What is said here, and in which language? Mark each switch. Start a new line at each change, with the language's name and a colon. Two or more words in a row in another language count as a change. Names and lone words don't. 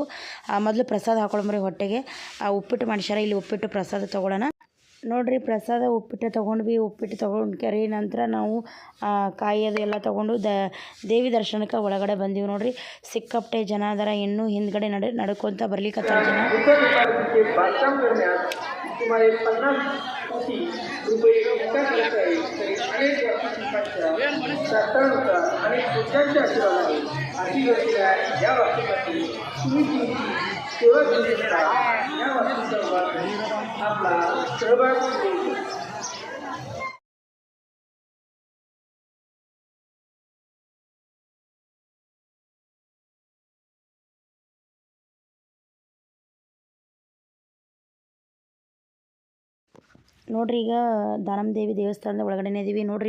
Kannada: ಮೊದಲು ಪ್ರಸಾದ ಹಾಕೊಳಂಬ್ರಿ ಹೊಟ್ಟೆಗೆ. ಉಪ್ಪಿಟ್ಟು ಮಾಡಿಸ್ಯಾರ, ಇಲ್ಲಿ ಉಪ್ಪಿಟ್ಟು ಪ್ರಸಾದ ತೊಗೊಳ್ಳೋಣ ನೋಡ್ರಿ. ಪ್ರಸಾದ ಉಪ್ಪಿಟ್ಟು ತೊಗೊಂಡ್ವಿ. ಉಪ್ಪಿಟ್ಟು ತೊಗೊಂಡು ಕರಿ ನಂತರ ನಾವು ಕಾಯಿ ಅದು ಎಲ್ಲ ತೊಗೊಂಡು ದೇವಿ ದರ್ಶನಕ್ಕೆ ಒಳಗಡೆ ಬಂದೀವಿ ನೋಡ್ರಿ. ಸಿಕ್ಕಾಪಟ್ಟೆ ಜನ ಅದರ, ಇನ್ನೂ ಹಿಂದ್ಗಡೆ ನಡ್ಕೊತ ಬರ್ಲಿಕ್ಕತ್ತಾರ ಜನ.
Marathi: सुमारे 50 कोटी रुपये नुकसान करत आहे. तरी अनेक व्यावसायिकांच्या शास्त्रानुसार आणि पुरुषांच्या आशीर्वादाने अशी घडलेल्या या वास्तुसाठी तुम्ही तुमची सेवा दिली असता या वास्तुसंवादात आपला सहभाग देऊ.
Kannada: ನೋಡ್ರಿ ಈಗ ದಾನಮ್ಮ ದೇವಿ ದೇವಸ್ಥಾನದ ಒಳಗಡೆನೇ ಇದೀವಿ ನೋಡ್ರಿ.